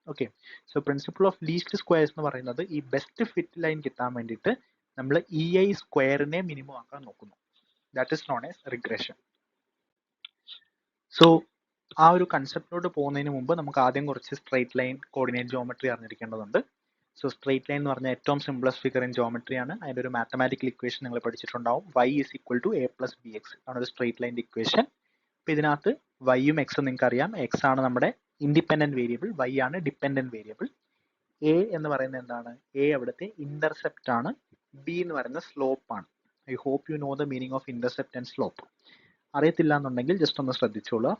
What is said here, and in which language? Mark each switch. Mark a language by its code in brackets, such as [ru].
[ml] Okay, so principle of least squares എന്ന് പറയുന്നത് ഈ ബെസ്റ്റ് ഫിറ്റ് ലൈൻ കിട്ടാൻ വേണ്ടിയിട്ട് നമ്മൾ ഇ ഐ സ്ക്വയറിനെ മിനിമം ആക്കാൻ നോക്കുന്നു. [en] That is known as regression. [ml] So ആ ഒരു കൺസെപ്റ്റിലോട്ട് പോകുന്നതിന് മുമ്പ് നമുക്ക് ആദ്യം കുറച്ച് straight line coordinate geometry അറിഞ്ഞിരിക്കേണ്ടതുണ്ട്. So straight line എന്ന് പറഞ്ഞാൽ ഏറ്റവും [en] simplest figure in geometry [ml] ആണ്. അതിൻ്റെ ഒരു മാത്തമാറ്റിക്കൽ ഇക്വേഷൻ നിങ്ങൾ പഠിച്ചിട്ടുണ്ടാവും. [en] y is equal to a plus bx [ml] ആണ് ഒരു സ്ട്രൈറ്റ് ലൈൻ്റെ ഇക്വേഷൻ. അപ്പോൾ ഇതിനകത്ത് വൈയും എക്സും നിങ്ങൾക്ക് അറിയാം. എക്സ് ആണ് നമ്മുടെ ഇൻഡിപെൻഡന്റ് വേരിയബിൾ, വൈ ആണ് ഡിപെൻഡന്റ് വേരിയബിൾ. എ എന്ന് പറയുന്നത് എന്താണ്, എ അവിടുത്തെ ഇന്റർസെപ്റ്റ് ആണ്. ബി എന്ന് പറയുന്നത് സ്ലോപ്പ് ആണ്. [en] I hope you know the meaning of intercept and slope. [ml] അറിയത്തില്ല എന്നുണ്ടെങ്കിൽ ജസ്റ്റ് ഒന്ന് ശ്രദ്ധിച്ചോളുക.